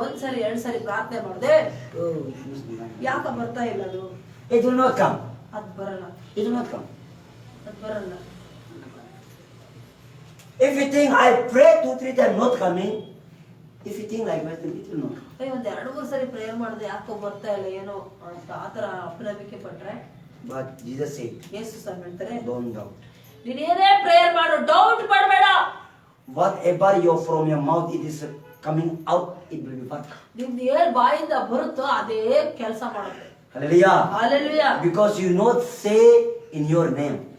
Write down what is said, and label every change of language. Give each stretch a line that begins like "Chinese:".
Kannada: ಒಂದ್ಸರಿ 2 ಸರಿ ಪ್ರಾರ್ಥನೆ ಮಾಡಿದೆ,
English: Oh, it must be like that.
Kannada: ಯಾಕ ಬರ್ತಾ ಇಲ್ಲ ಅದು?
English: It will not come.
Kannada: ಅದ್ ಬರಲ್ಲ,
English: It will not come.
Kannada: ಅದ್ ಬರಲ್ಲ.
English: If you think I pray 2-3 times not coming, if you think like that, it will not come.
Kannada: ಒಂದ್ 2-3 ಸರಿ ಪ್ರೇಯರ್ ಮಾಡಿದೆ, ಯಾಕೋ ಬರ್ತಾ ಇಲ್ಲ ಏನೋ ಅಂತ ಆತರ ಅಪನಂಬಿಕೆ ಪಟ್ರೆ,
English: But Jesus said,
Kannada: ಯೇಸು ಸ್ವಾಮಿ ಹೇಳ್ತಾರೆ,
English: don't doubt.
Kannada: ನೀನ್ ಏನೇ ಪ್ರೇಯರ್ ಮಾಡು, ಡೌಟ್ ಮಾಡಬೇಡ.
English: Whatever from your mouth it is coming out, it will be work.
Kannada: ನಿಮ್ದು ಏನ್ ಬಾಯಿಂದ ಬರುತ್ತೋ ಅದೇ ಕೆಲಸ ಮಾಡುತ್ತೆ.
English: Hallelujah. Hallelujah. Because you not say in your name.